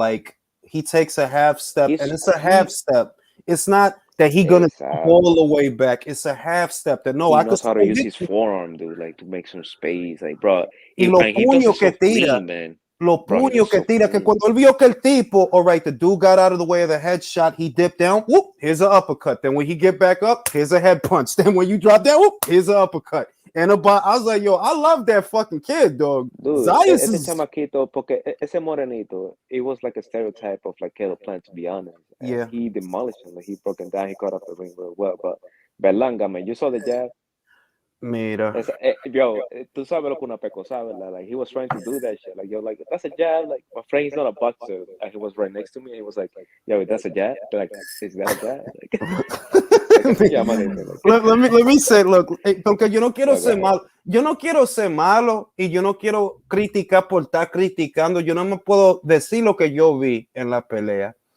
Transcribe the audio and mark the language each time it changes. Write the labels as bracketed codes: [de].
[en] Like, he takes a half step, and it's a half step. It's not that he gonna go all the way back. It's a half step. That he knows how to use his forearm, dude, like to make some space. Like, bro, [es] y los puños que tira, los puños que tira. Que cuando él vio que el tipo, [en] all right, the dude got out of the way of the headshot, he dipped down. Whoop, here's an uppercut. Then when he get back up, here's a head punch. Then when you drop down, whoop, here's an uppercut. And I was like, yo, I love that fucking kid, dog. Dude, [es] ese chamaquito, porque ese morenito, [en] it was like a stereotype of like Caleb Plant, to be honest. And yeah. He demolished him. Like, he broke him down. He caught up the ring real well. But Berlanga, man, you saw the jab? [es] Mira. [en] Yo, [es] tú sabes lo que una peco sabe, [en] like, he was trying to do that shit. Like, yo, like, that's a jab. Like, my friend, he's not a boxer. And he was right next to me. And he was like, yo, that's a jab? Like, is that a jab? Like, let me say, look, [es] porque yo no quiero ser malo. Yo no quiero ser malo y yo no quiero criticar por estar criticando. Yo no me puedo decir lo que yo vi en la pelea.